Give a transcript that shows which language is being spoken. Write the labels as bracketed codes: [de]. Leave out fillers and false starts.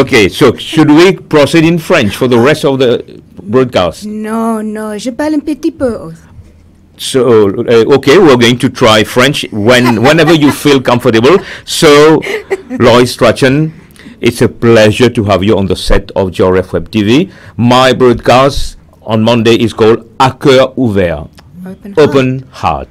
[en] Okay, so should we proceed in French for the rest of the broadcast? [fr] Non, je parle un petit peu. [en] So, okay, we're going to try French whenever you feel comfortable. So, Lois Strachan, it's a pleasure to have you on the set of GRF Web TV. My broadcast on Monday is called À cœur ouvert. Open heart.